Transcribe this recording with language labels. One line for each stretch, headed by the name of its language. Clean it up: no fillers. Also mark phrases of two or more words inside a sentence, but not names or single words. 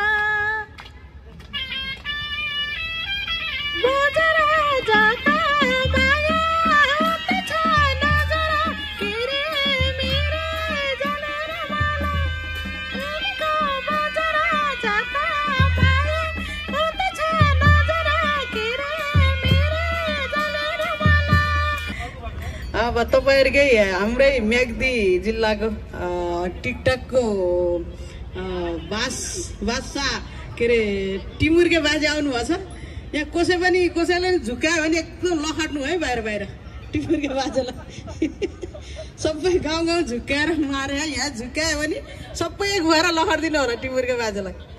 Nepali: बजरा जता माया उत नजर किरे मेरे जाले रुमाला बेनीको बजरा जता माया उत नजर किरे मेरे जाले रुमाला। अब तपाईहरुकै हाम्रै म्याग्दी जिल्लाको टिकटकको बादशाह के अरे टिमुरके बाजे आउनु भएको छ। यहाँ कसैले झुक्कायो भने एकदम लखट्नु है बाहिर बाहिर टिमुरके बाजेलाई सबै गाउँ गाउँ झुक्काएर मारे यहाँ झुक्कायो भने सबै गएर लखटिदिनु होला टिमुरके बाजेलाई।